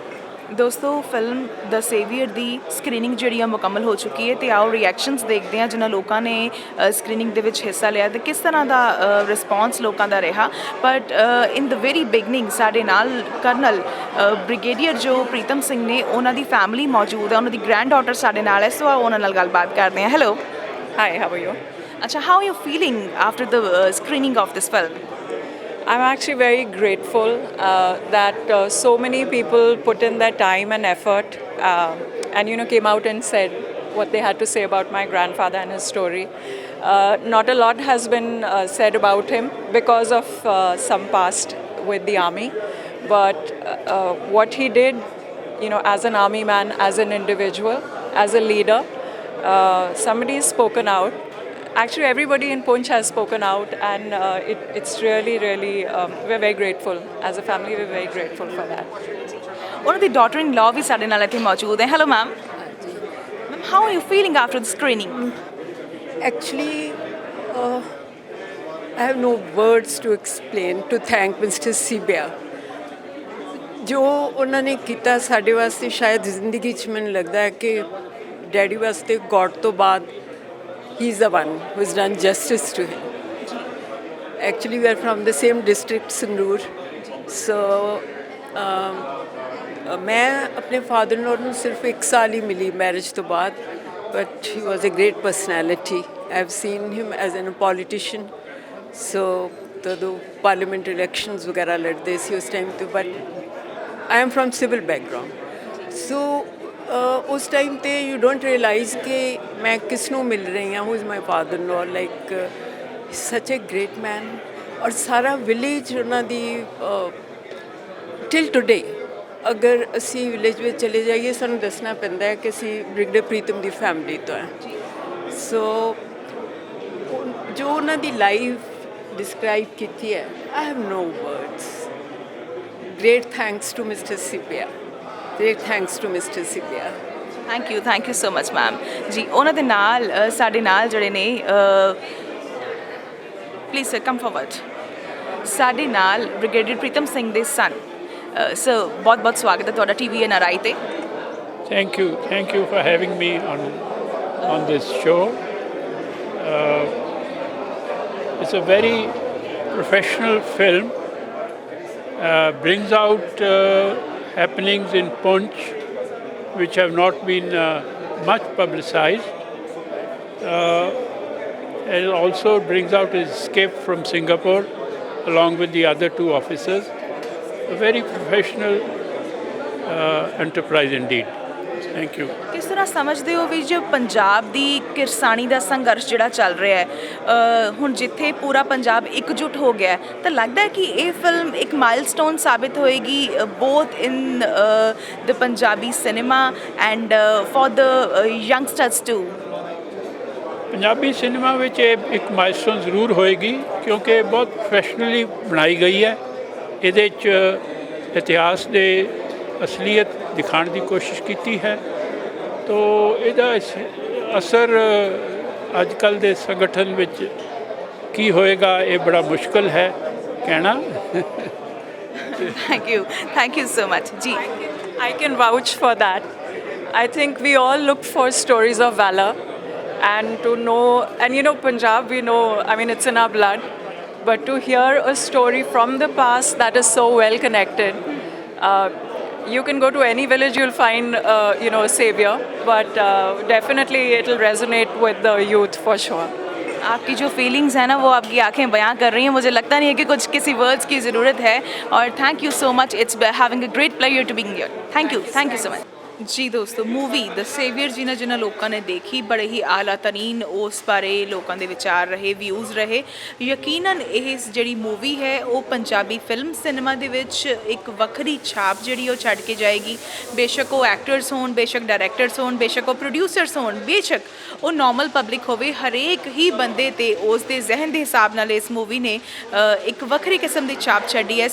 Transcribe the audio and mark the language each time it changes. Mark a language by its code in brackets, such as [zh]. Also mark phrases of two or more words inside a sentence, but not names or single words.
[pa] ਦੋਸਤੋ ਫਿਲਮ ਦ ਸੇਵੀਅਰ ਦੀ ਸਕਰੀਨਿੰਗ ਜਿਹੜੀ ਆ ਮੁਕੰਮਲ ਹੋ ਚੁੱਕੀ ਹੈ ਤੇ ਆਓ ਰਿਐਕਸ਼ਨਸ ਦੇਖਦੇ ਹਾਂ ਜਿਨ੍ਹਾਂ ਲੋਕਾਂ ਨੇ ਸਕਰੀਨਿੰਗ ਦੇ ਵਿੱਚ ਹਿੱਸਾ ਲਿਆ ਤੇ ਕਿਸ ਤਰ੍ਹਾਂ ਦਾ ਰਿਸਪੌਂਸ ਲੋਕਾਂ ਦਾ ਰਿਹਾ [en] but in the very beginning [pa] ਸਾਡੇ ਨਾਲ ਕਰਨਲ ਬ੍ਰਿਗੇਡੀਅਰ ਜੋ ਪ੍ਰੀਤਮ ਸਿੰਘ ਨੇ ਉਹਨਾਂ ਦੀ ਫੈਮਿਲੀ ਮੌਜੂਦ ਹੈ ਉਹਨਾਂ ਦੀ ਗ੍ਰੈਂਡ ਡਾਟਰ ਸਾਡੇ ਨਾਲ ਹੈ ਸੋ ਉਹਨਾਂ ਨਾਲ ਗੱਲਬਾਤ ਕਰਦੇ ਹਾਂ ਹੈਲੋ [en] hi how are you ਅੱਛਾ how you feeling after the screening of this film I'm actually very grateful that so many people put in their time and effort and came out and said what they had to say about my grandfather and his story. Not a lot has been said about him because of some past with the army, but what he did, as an army man, as an individual, as a leader, somebody has spoken out. Actually, everybody in Poonch has spoken out, and it's really, really, we're very grateful. As a family, we're very grateful for that. [pa] ਉਹਨਾਂ ਦੀ daughter-in-law ਵੀ ਸਾਡੇ ਨਾਲ ਇੱਥੇ ਮੌਜੂਦ ਹੈ [en] hello ma'am ma'am how are you feeling after the screening Actually, I have no words to explain, to thank Mr. Sibia. [pa] ਜੋ ਉਹਨਾਂ ਨੇ ਕੀਤਾ ਸਾਡੇ ਵਾਸਤੇ ਸ਼ਾਇਦ ਜ਼ਿੰਦਗੀ 'ਚ ਮੈਨੂੰ ਲੱਗਦਾ ਹੈ ਕਿ ਡੈਡੀ ਵਾਸਤੇ ਗੋਡ ਤੋਂ ਬਾਅਦ [en] he is the one who has done justice to him. Actually, we are from the same district, Sandur. So, [hi] मैं अपने फादर-in-law [pa] ਨੂੰ ਸਿਰਫ 1 ਸਾਲ ਹੀ ਮਿਲੀ ਮੈਰਿਜ ਤੋਂ ਬਾਅਦ [en] but he was a great personality. I have seen him as a politician. So, ਜਦੋਂ parliament elections [pa] ਵਗੈਰਾ ਲੜਦੇ ਸੀ ਉਸ ਟਾਈਮ ਤੇ [en] but I am from civil background. So, [pa] ਉਸ ਟਾਈਮ ਤੇ [en] you don't realize [pa] ਕਿ ਮੈਂ ਕਿਸ ਨੂੰ ਮਿਲ ਰਹੀ ਹਾਂ [en] who is my father in law like such a great man [pa] ਔਰ ਸਾਰਾ ਵਿਲੇਜ ਉਹਨਾਂ ਦੀ [en] till today [pa] ਅਗਰ ਅਸੀਂ ਵਿਲੇਜ ਵਿੱਚ ਚਲੇ ਜਾਈਏ ਸਾਨੂੰ ਦੱਸਣਾ ਪੈਂਦਾ ਹੈ ਕਿ ਅਸੀਂ ਬ੍ਰਿਗੇਡੀਅਰ ਪ੍ਰੀਤਮ ਦੀ ਫੈਮਿਲੀ ਤੋਂ ਹੈ ਸੋ ਜੋ ਉਹਨਾਂ ਦੀ ਲਾਈਫ ਡਿਸਕ੍ਰਾਈਬ ਕੀਤੀ ਹੈ [en] I have no words great thanks to Mister Sipia Great thanks to Mr. Sibia. Thank you so much, ma'am. [pa] ਜੀ ਉਹਨਾਂ ਦੇ ਨਾਲ ਸਾਡੇ ਨਾਲ ਜਿਹੜੇ ਨੇ [en] please sir come forward [pa] ਸਾਡੇ ਨਾਲ ਬ੍ਰਿਗੇਡੀਅਰ ਪ੍ਰੀਤਮ ਸਿੰਘ ਦੇ ਸਨ ਸਰ ਬਹੁਤ ਬਹੁਤ ਸਵਾਗਤ ਹੈ ਤੁਹਾਡਾ TVNRI ਤੇ [en] Thank you for having me on this show. It's a very professional film. Brings out happenings in Poonch which have not been much publicized. It also brings out his escape from Singapore along with the other two officers. A very professional enterprise indeed. Thank you. [pa] ਕਿਸ ਤਰ੍ਹਾਂ ਸਮਝਦੇ ਹੋ ਵੀ ਜੋ ਪੰਜਾਬ ਦੀ ਕਿਰਸਾਨੀ ਦਾ ਸੰਘਰਸ਼ ਜਿਹੜਾ ਚੱਲ ਰਿਹਾ ਹੈ ਹੁਣ ਜਿੱਥੇ ਪੂਰਾ ਪੰਜਾਬ ਇਕਜੁੱਟ ਹੋ ਗਿਆ ਹੈ, ਤਾਂ ਲੱਗਦਾ ਹੈ ਕਿ ਇਹ ਫਿਲਮ ਇੱਕ ਮਾਈਲਸਟੋਨ ਸਾਬਿਤ ਹੋਏਗੀ [en] both in the Punjabi cinema and for the youngsters too? [pa] ਪੰਜਾਬੀ ਸਿਨੇਮਾ ਵਿੱਚ ਇਹ ਇੱਕ ਮਾਈਲਸਟੋਨ ਜ਼ਰੂਰ ਹੋਏਗੀ ਕਿਉਂਕਿ ਬਹੁਤ ਪ੍ਰੋਫੈਸ਼ਨਲੀ ਬਣਾਈ ਗਈ ਹੈ। ਇਹਦੇ 'ਚ ਇਤਿਹਾਸ ਦੇ ਅਸਲੀਅਤ ਦਿਖਾਉਣ ਦੀ ਕੋਸ਼ਿਸ਼ ਕੀਤੀ ਹੈ। ਤੋ ਇਹਦਾ ਅਸਰ ਅੱਜ ਕੱਲ੍ਹ ਦੇ ਸੰਗਠਨ ਵਿੱਚ ਕੀ ਹੋਏਗਾ ਇਹ ਬੜਾ ਮੁਸ਼ਕਲ ਹੈ ਕਹਿਣਾ। [en] Thank you so much. Ji. I can vouch for that. I think we all look for stories of valor and to know, and you know, Punjab, we know, I mean, it's in our blood, but to hear a story from the past that is so well connected. You can go to any village, you'll find, you know, a savior, but definitely it'll resonate with the youth for sure. [hi] आपकी जो फीलिंग्स है ना वो आपकी आंखें बयां कर रही हैं, मुझे लगता नहीं है कि कुछ किसी वर्ड्स की ज़रूरत है। [en] और thank you so much, it's having a great pleasure to being here. thank you so much. [pa] ਜੀ ਦੋਸਤੋ, ਮੂਵੀ ਦ ਸੇਵੀਅਰ ਜਿਨ੍ਹਾਂ ਲੋਕਾਂ ਨੇ ਦੇਖੀ, ਬੜੇ ਹੀ ਆਲਾ ਤਰੀਨ ਉਸ ਬਾਰੇ ਲੋਕਾਂ ਦੇ ਵਿਚਾਰ ਰਹੇ, ਵਿਊਜ਼ ਰਹੇ। ਯਕੀਨਨ ਇਹ ਜਿਹੜੀ ਮੂਵੀ ਹੈ ਉਹ ਪੰਜਾਬੀ ਫਿਲਮ ਸਿਨੇਮਾ ਦੇ ਵਿੱਚ ਇੱਕ ਵੱਖਰੀ ਛਾਪ ਜਿਹੜੀ ਉਹ ਛੱਡ ਕੇ ਜਾਏਗੀ। ਬੇਸ਼ੱਕ ਉਹ ਐਕਟਰਸ ਹੋਣ, ਬੇਸ਼ੱਕ ਡਾਇਰੈਕਟਰਸ ਹੋਣ, ਬੇਸ਼ੱਕ ਉਹ ਪ੍ਰੋਡਿਊਸਰਸ ਹੋਣ, ਬੇਸ਼ੱਕ ਉਹ ਨਾਰਮਲ ਪਬਲਿਕ ਹੋਵੇ, ਹਰੇਕ ਹੀ ਬੰਦੇ ਤੇ ਉਸ ਦੇ ਜ਼ਹਿਨ ਦੇ ਹਿਸਾਬ ਨਾਲ ਇਸ ਮੂਵੀ ਨੇ ਇੱਕ ਵੱਖਰੀ ਕਿਸਮ ਦੀ ਛਾਪ ਛੱਡੀ ਹੈ।